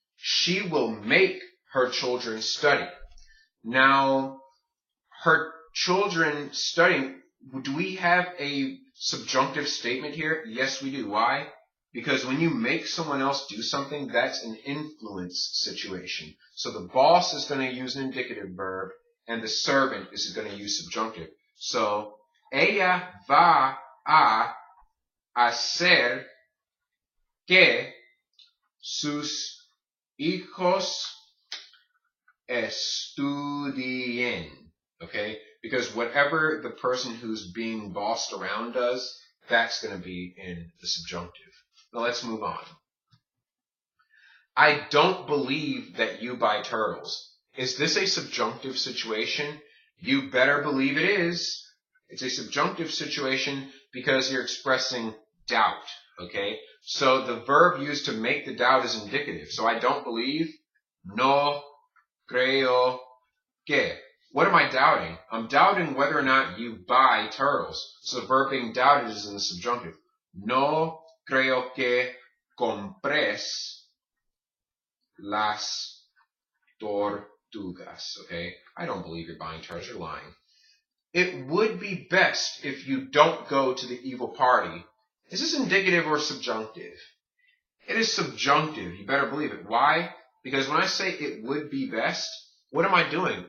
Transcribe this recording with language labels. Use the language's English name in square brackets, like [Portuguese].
[English] She will make her children study. Now, her children studying, do we have a subjunctive statement here? Yes, we do. Why? Because when you make someone else do something, that's an influence situation. So the boss is going to use an indicative verb, and the servant is going to use subjunctive. So [Spanish] ella va a hacer que sus hijos estudien. [English] Okay? Because whatever the person who's being bossed around does, that's going to be in the subjunctive. Now let's move on. I don't believe that you buy turtles. Is this a subjunctive situation? You better believe it is. It's a subjunctive situation because you're expressing doubt. Okay? So the verb used to make the doubt is indicative. So I don't believe. [Spanish] No creo que. [English] What am I doubting? I'm doubting whether or not you buy turtles. So the verb being doubted is in the subjunctive. [Spanish] No creo que compres las tortugas. [English] Okay? I don't believe you're buying turtles. You're lying. It would be best if you don't go to the evil party. Is this indicative or subjunctive? It is subjunctive. You better believe it. Why? Because when I say it would be best, what am I doing?